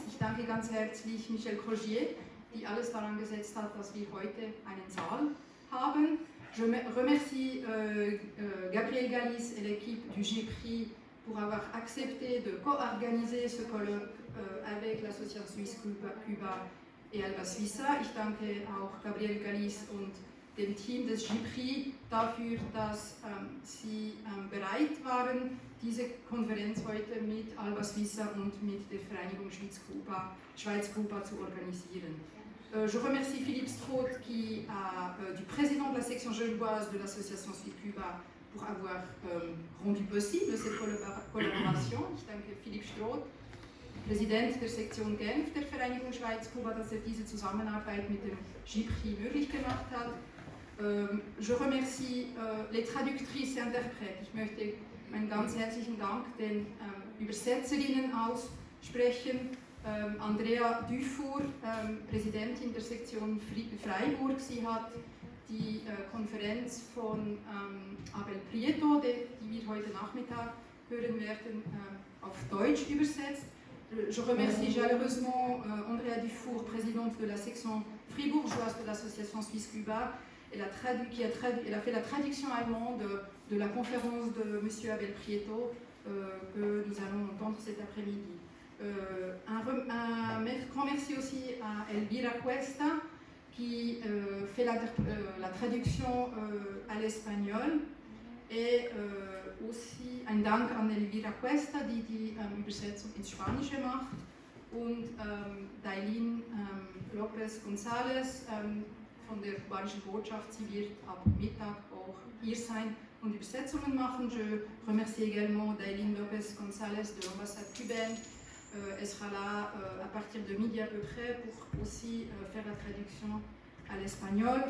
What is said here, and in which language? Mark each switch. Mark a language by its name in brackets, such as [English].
[German] Ich danke ganz herzlich Michel Crogier, die alles daran gesetzt hat, dass wir heute einen Saal haben. [French] Je remercie Gabriel Galis et l'équipe du GPRI pour avoir accepté de co-organiser ce colloque avec l'association suisse Cuba et Alba Suissa. [German] Ich danke auch Gabriel Galis und dem Team des GIPRI dafür, dass sie bereit waren, diese Konferenz heute mit Alba Suissa und mit der Vereinigung Schweiz-Kuba zu organisieren. [French] Je remercie Philippe Strauth, du président de la section genevoise de l'association Suisse-Cuba, pour avoir rendu possible cette collaboration. [German] Ich danke Philippe Strauth, Präsident der Sektion Genf der Vereinigung Schweiz-Kuba, dass diese Zusammenarbeit mit dem GIPRI möglich gemacht hat. [French] Je remercie les traductrices et interprètes. [German] Ich möchte einen ganz herzlichen Dank den Übersetzerinnen aussprechen. Andrea Dufour, Präsidentin der Sektion Freiburg, sie hat die Konferenz von Abel Prieto, die wir heute Nachmittag hören werden, auf Deutsch übersetzt. [French] Je remercie chaleureusement Andrea Dufour, présidente de la section fribourgeoise de l'association Suisse-Cuba. Elle a fait la traduction allemande de la conférence de M. Abel Prieto que nous allons entendre cet après-midi. Un grand merci aussi à Elvira Cuesta qui fait la traduction à l'espagnol et aussi [German] ein Dank an Elvira Cuesta, die Übersetzung ins Spanische macht, und Dailin Lopez González von der kubanischen Botschaft. Sie wird ab Mittag auch hier sein und Übersetzungen machen. [French] Je remercie également Dailin Lopez González de l'ambassade cubaine. Elle sera là à partir de midi à peu près pour aussi faire la traduction à l'espagnol.